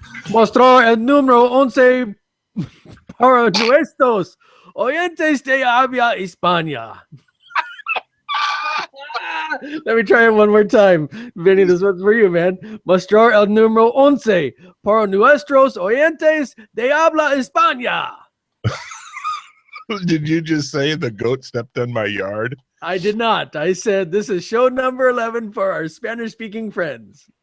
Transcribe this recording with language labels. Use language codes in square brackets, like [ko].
[es] Mostró el número 11 para nuestros oyentes de habla España. [en] Let me try it one more time. Vinny, this one's for you, man. [es] Mostrar el número 11 para nuestros oyentes de habla España. [en] Did you just say the goat stepped on my yard? I did not. I said this is show number 11 for our Spanish-speaking friends.